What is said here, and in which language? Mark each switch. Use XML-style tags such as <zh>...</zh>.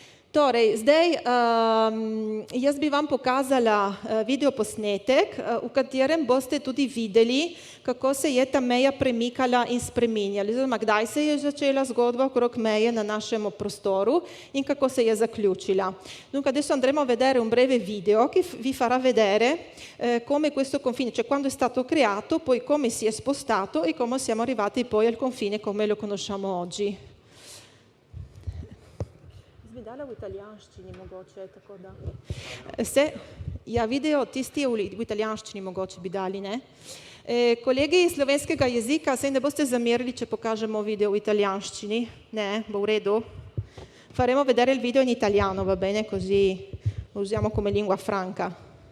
<sl>Torej, zdaj jaz bi vam pokazala videoposnetek, v katerem boste tudi videli, kako se je ta meja premikala in spreminjala, oziroma kdaj se je začela zgodba okrog meje na našem prostoru in kako se je zaključila.</sl> <it>Dunque adesso andremo a vedere un breve video che vi farà vedere come questo confine, cioè quando è stato creato, poi come si è spostato e come siamo arrivati poi al confine come lo conosciamo oggi.</it> <sl>Dala v italijanščini mogoče, tako da. Video tisti v italijanščini mogoče bi dali, ne? Kolegi iz slovenskega jezika, saj ne boste zamerili, če pokažemo video v italijanščini, ne, bo v redu.</sl> <it>Faremo vedere il video in italiano, va bene, così lo usiamo come lingua franca.</it>